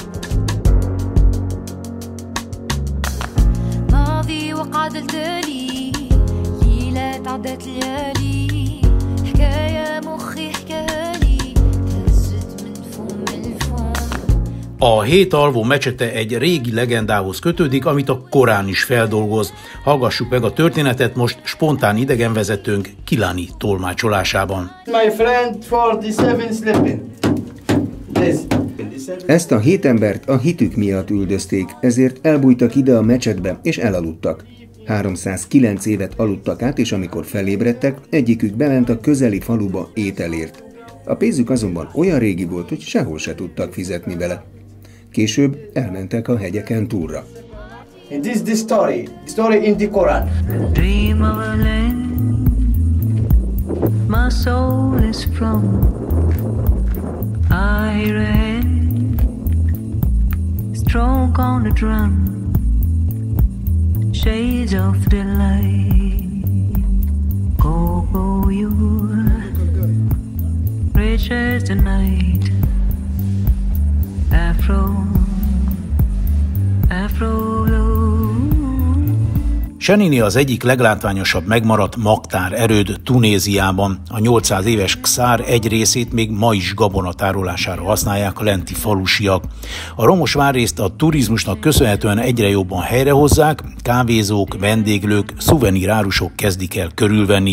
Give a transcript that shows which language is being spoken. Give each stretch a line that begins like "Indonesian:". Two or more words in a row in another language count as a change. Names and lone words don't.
Hungarian: A 7 alvó mecsete egy régi legendához kötődik, amit a Korán is feldolgoz. Hallgassuk meg a történetet most spontán idegenvezetőnk Kilani tolmácsolásában.
English: My friend 47 sleeping.
Hungarian: This Ezt a 7 embert a hitük miatt üldözték, ezért elbújtak ide a mecsetbe és elaludtak. 309 évet aludtak át, és amikor felébredtek, egyikük bement a közeli faluba ételért. A pénzük azonban olyan régi volt, hogy sehol se tudtak fizetni vele. Később elmentek a hegyeken túlra.
English: And this is the story in the Quran. Dream of a land my soul is from. I hear a hand stroke on the drum. Shades of the light, go you, rich as the night. Afro blue.
Hungarian: Senini az egyik leglátványosabb megmaradt magtár erőd Tunéziában. A 800 éves Kszár egy részét még ma is gabona tárolására használják a lenti falusiak. A romos várrészt a turizmusnak köszönhetően egyre jobban helyrehozzák, kávézók, vendéglők, szuvenirárusok kezdik el körülvenni.